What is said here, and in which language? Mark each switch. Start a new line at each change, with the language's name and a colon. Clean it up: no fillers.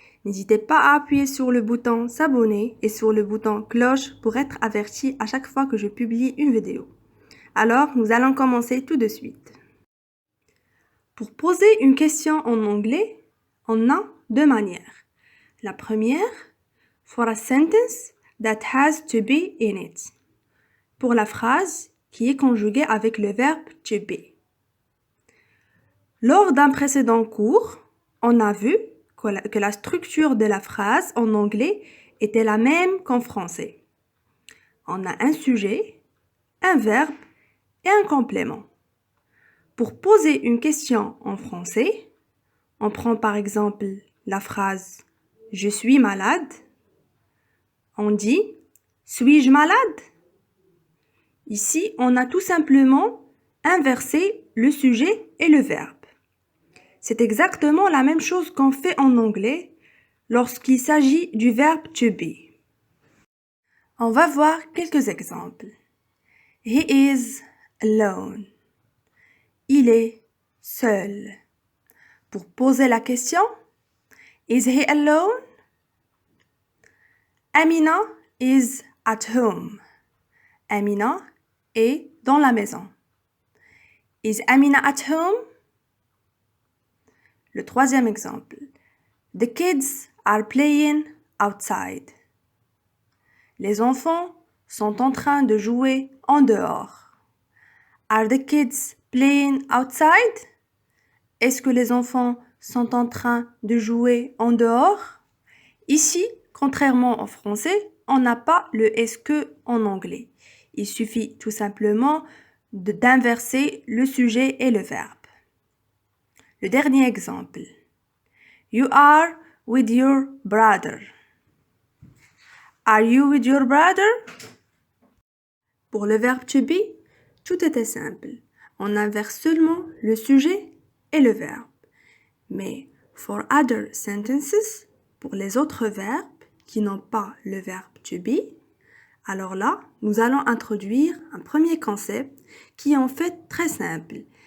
French: N'hésitez pas à appuyer sur le bouton s'abonner et sur le bouton cloche pour être averti à chaque fois que je publie une vidéo. Alors nous allons commencer tout de suite. Pour poser une question en anglais, on a deux manières. La première,
English: for a sentence that has to be in it.
French: Pour la phrase qui est conjuguée avec le verbe to be. Lors d'un précédent cours, on a vu que la structure de la phrase en anglais était la même qu'en français. On a un sujet, un verbe et un complément. Pour poser une question en français, on prend par exemple la phrase « Je suis malade ». On dit « Suis-je malade ?» Ici, on a tout simplement inversé le sujet et le verbe. C'est exactement la même chose qu'on fait en anglais lorsqu'il s'agit du verbe to be. On va voir quelques exemples.
English: He is alone.
French: Il est seul. Pour poser la question,
English: is he alone? Amina is at home.
French: Amina est dans la maison.
English: Is Amina at home?
French: Le troisième exemple.
English: The kids are playing outside.
French: Les enfants sont en train de jouer en dehors.
English: Are the kids playing outside?
French: Est-ce que les enfants sont en train de jouer en dehors? Ici, contrairement en français, on n'a pas le est-ce que en anglais. Il suffit tout simplement d'inverser le sujet et le verbe. Le dernier exemple.
English: You are with your brother. Are you with your brother?
French: Pour le verbe to be, tout était simple. On inverse seulement le sujet et le verbe. Mais
English: for other sentences,
French: pour les autres verbes qui n'ont pas le verbe to be, alors là, nous allons introduire un premier concept qui est en fait très simple.